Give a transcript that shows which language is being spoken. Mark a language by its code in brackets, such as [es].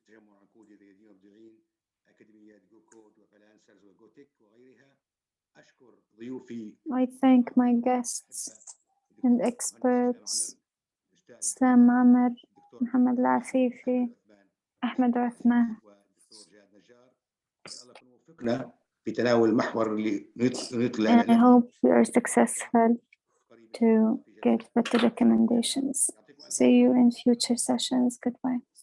[ar] تجمع عنقود الرياضيين والمبدعين أكاديميات جوكود وفلانسرز وجوتك وغيرها. أشكر ضيوفي. [en] I thank my guests and experts إسلام عمر، محمد العفيفي، أحمد عثمان. [ar] والدكتور جاد نجار. الله يكون وفقنا في تناول المحور اللي [en] And I hope we are successful to get better recommendations. See you in future sessions. Goodbye.